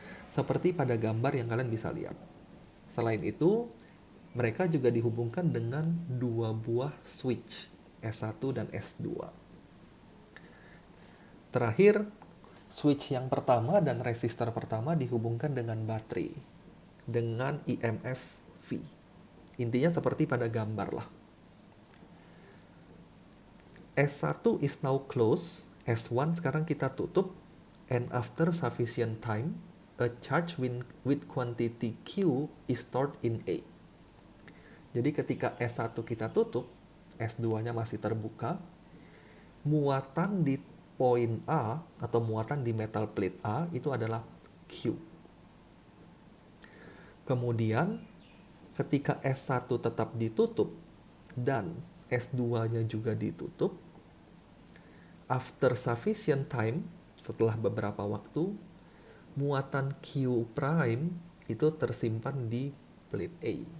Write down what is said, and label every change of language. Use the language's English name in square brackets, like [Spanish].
[Indonesian] Seperti pada gambar yang kalian bisa lihat. Selain itu, mereka juga dihubungkan dengan 2 buah switch, S1 dan S2. Terakhir, switch yang pertama dan resistor pertama dihubungkan dengan baterai, dengan IMF V. Intinya seperti pada gambar lah. [English] S1 is now closed, [Indonesian] S1 sekarang kita tutup, [English] and after sufficient time, a charge with quantity Q is stored in A. [Indonesian] Jadi ketika S1 kita tutup, S2-nya masih terbuka, muatan di poin A atau muatan di metal plate A itu adalah Q. Kemudian ketika S1 tetap ditutup dan S2-nya juga ditutup, [English] after sufficient time, [Indonesian] setelah beberapa waktu, muatan Q prime itu tersimpan di plate A.